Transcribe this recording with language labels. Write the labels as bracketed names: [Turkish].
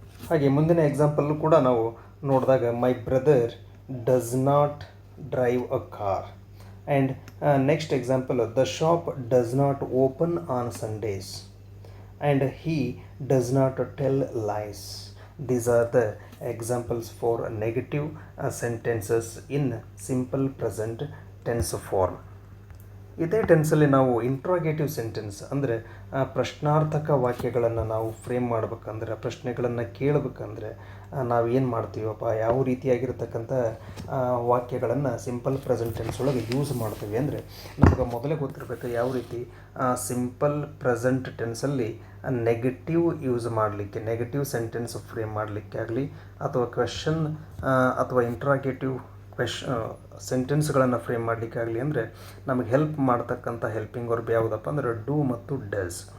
[Kannada] ಹಾಗೆ ಮುಂದಿನ ಎಕ್ಸಾಂಪಲ್ಲು ಕೂಡ ನಾವು ನೋಡಿದಾಗ [English] My brother does not drive a car. And next example the shop does not open on Sundays and he does not tell lies. These are the examples for negative sentences in simple present tense form. [Kannada] ಇದೇ ಟೆನ್ಸಲ್ಲಿ ನಾವು interrogative sentence ಅಂದರೆ ಪ್ರಶ್ನಾರ್ಥಕ ವಾಕ್ಯಗಳನ್ನು ನಾವು frame ಮಾಡ್ಬೇಕಂದ್ರೆ, ಪ್ರಶ್ನೆಗಳನ್ನು ಕೇಳಬೇಕಂದ್ರೆ ನಾವು ಏನು ಮಾಡ್ತೀವಪ್ಪ, ಯಾವ ರೀತಿಯಾಗಿರ್ತಕ್ಕಂಥ ವಾಕ್ಯಗಳನ್ನು ಸಿಂಪಲ್ ಪ್ರೆಸೆಂಟ್ ಟೆನ್ಸ್ ಒಳಗೆ ಯೂಸ್ ಮಾಡ್ತೀವಿ ಅಂದರೆ ನಮಗೆ ಮೊದಲೇ ಗೊತ್ತಿರಬೇಕು ಯಾವ ರೀತಿ ಸಿಂಪಲ್ ಪ್ರೆಸೆಂಟ್ ಟೆನ್ಸಲ್ಲಿ ನೆಗೆಟಿವ್ ಯೂಸ್ ಮಾಡಲಿಕ್ಕೆ, ನೆಗೆಟಿವ್ ಸೆಂಟೆನ್ಸ್ ಫ್ರೇಮ್ ಮಾಡಲಿಕ್ಕೆ ಆಗಲಿ ಅಥವಾ ಕ್ವೆಶನ್ ಅಥವಾ ಇಂಟ್ರಾಗೇಟಿವ್ ಸೆಂಟೆನ್ಸ್ಗಳನ್ನು ಫ್ರೇಮ್ ಮಾಡಲಿಕ್ಕಾಗಲಿ ಅಂದರೆ ನಮಗೆ ಹೆಲ್ಪ್ ಮಾಡ್ತಕ್ಕಂಥ ಹೆಲ್ಪಿಂಗ್ ವರ್ಬ್ ಯಾವುದಪ್ಪ ಅಂದರೆ ಡೂ ಮತ್ತು ಡಸ್.